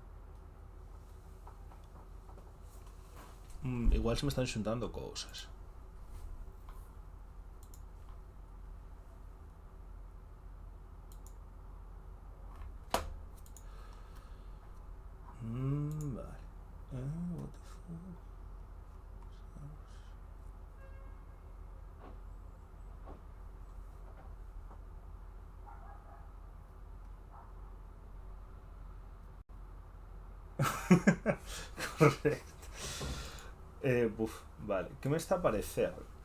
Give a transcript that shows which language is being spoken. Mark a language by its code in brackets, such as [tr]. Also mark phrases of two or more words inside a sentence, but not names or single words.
[gl] Igual se me están xuntando cousas. Vale. [en] What the fuck? [gl] Correcto. Vale. Que me está a parecer?